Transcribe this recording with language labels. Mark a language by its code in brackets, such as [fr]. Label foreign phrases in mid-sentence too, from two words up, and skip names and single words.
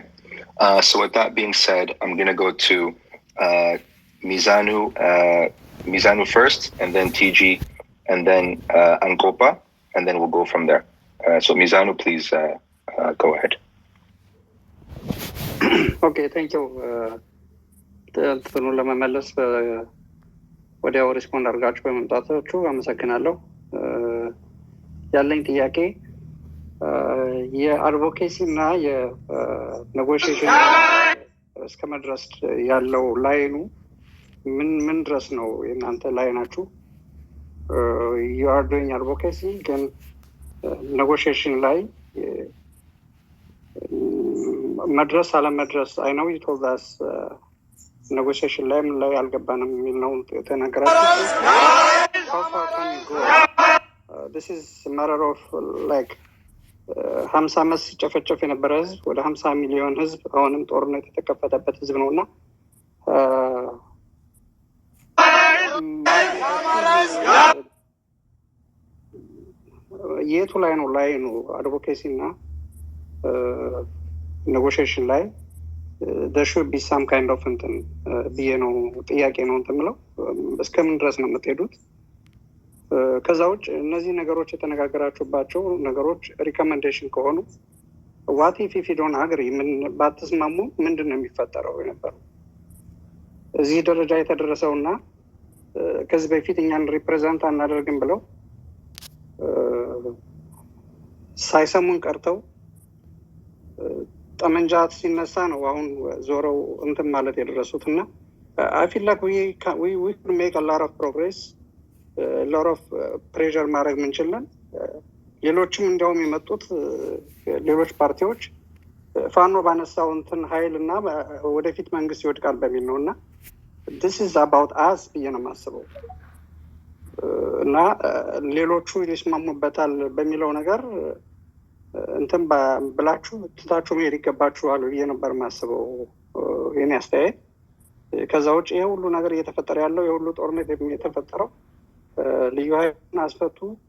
[en] So with that being said, I'm going to go to Mizanu first, and then TG, and then Angopa, and then we'll go from there. So Mizanu, please go ahead. Okay, thank you. [am] ለመመለስ ወዲያው ሪስፖንድ አድርጋችሁ በመምጣታችሁ አመሰግናለሁ። ያለኝ ጥያቄ የአድቮኬሲ እና የኔጎሽዬሽን እስከ መድረስ ያለው ላይኑ ምን ድረስ ነው የእናንተ ላይናችሁ? [en] you are doing advocacy ግን negotiation [am] ላይ መድረስ አለመድረስ [en] I know you told us negotiation [am] ላይ ምን ላይ አልገባንም የሚል ነው የተነገራችሁ። [en] How far can you go? This is a matter of like [am] 50 ዓመት ሲጨፈጨፍ የነበረ ህዝብ ወደ 50 ሚሊዮን ህዝብ አሁንም ጦርነት የተከፈተበት ህዝብ ነውና የቱ ላይ ነው ላይኑ አድቮኬሲ እና negotiation ላይ [en] there should be some kind of [am] ብዬ ነው ጥያቄ ነው እንትምለው እስከምን ድረስ ነው የምትሄዱት? ከዛ ውጭ እነዚህ ነገሮች የተነጋገራችሁባቸው ነገሮች ሪኮመንዴሽን ከሆኑ [en] what if you don't agree [am] ምን ባትስማሙ ምንድን ነው የሚፈጠረው የነበረው? እዚህ ደረጃ የተደረሰውና ከዚህ በፊት እኛን ሪፕሬዘንት አናደርግም ብለው ሳይሰሙን ቀርተው ጠመንጃት ሲነሳ ነው አሁን ዞረው እንትን ማለት የደረሱትና [en] I feel like we could make a lot of progress, a lot of pressure [am] ማድረግ ምንችለን። ሌሎችም እንዲያውም የመጡት ሌሎች ፓርቲዎች ፋኖ ባነሳው እንትን ኃይል እና ወደፊት መንግስት ይወድቃል በሚል ነውና [en] this is about us [am] ብዬ ነው የማስበው እና ሌሎቹ ይስማሙበታል በሚለው ነገር እንትን ብላችሁ ትታችሁ መሄድ ይገባችኋል ብዬ ነበር የማስበው የኔ አስተያየት። ከዛ ውጭ ይሄ ሁሉ ነገር እየተፈጠረ ያለው የሁሉ ጦርነት የተፈጠረው ልዩ ኃይልን አስፈቱ፣